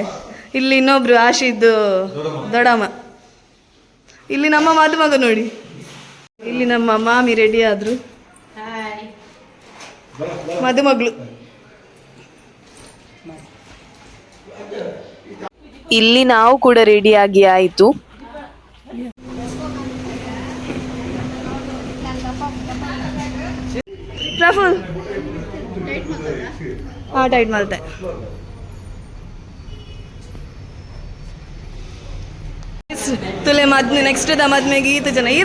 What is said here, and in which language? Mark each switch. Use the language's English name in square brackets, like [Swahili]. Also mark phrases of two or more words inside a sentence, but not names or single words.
[Kannada] ಇಲ್ಲಿ ಇನ್ನೊಬ್ರು ಆಶಿದ್ದು ದೊಡ್ಡಮ್ಮ. ಇಲ್ಲಿ ನಮ್ಮ ಮದುಮಗ ನೋಡಿ. ಇಲ್ಲಿ ನಮ್ಮ ಮಾಮಿ ರೆಡಿ ಆದ್ರು, ಮದುಮಗಳು. ಇಲ್ಲಿ ನಾವು ಕೂಡ ರೆಡಿಯಾಗಿ ಆಯಿತು. [Tulu] ಪ್ರಫುಲ್ ಟೈಟ್ ಮಲ್ತೆ ತುಲೆ ಮದ್ಮೆ ನೆಕ್ಸ್ಟ್ ದ ಮದ್ಮೆಗೆ ಈತ ಜನ ಈರ್